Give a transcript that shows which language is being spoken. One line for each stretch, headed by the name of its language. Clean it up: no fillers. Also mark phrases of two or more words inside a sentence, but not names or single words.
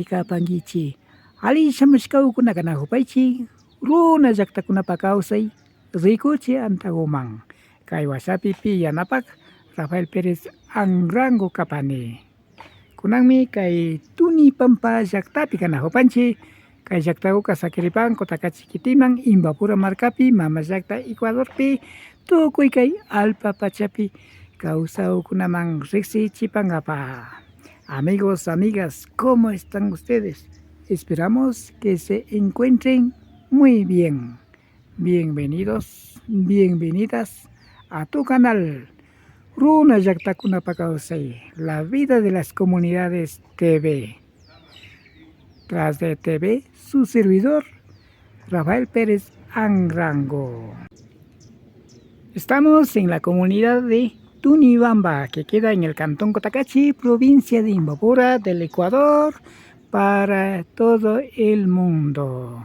Quechua: kapankichik alli shamushka ukuna kanakupaychik runa llaktakunapak kawsay rikuchik antawoman kay washapi yanapak Rafael Pérez Anrango kapani kunanmi kay Tunipampa llaktapi kanajupanchik kay llaktakuka Saquiripán Kotaka Chiquitiman Imbapura markapi mama llakta Ecuadorpi tukuy kay alpa pachapi kawsawkunaman riksichipankapa.
Spanish: Amigos, amigas, ¿cómo están ustedes? Esperamos que se encuentren muy bien. Bienvenidos, bienvenidas a tu canal Runa Llaktakunapa Kawsay, la vida de las comunidades TV. Tras de TV, su servidor, Rafael Pérez Anrango. Estamos en la comunidad de Tunibamba, que queda en el cantón Cotacachi, provincia de Imbabura, del Ecuador, para todo el mundo.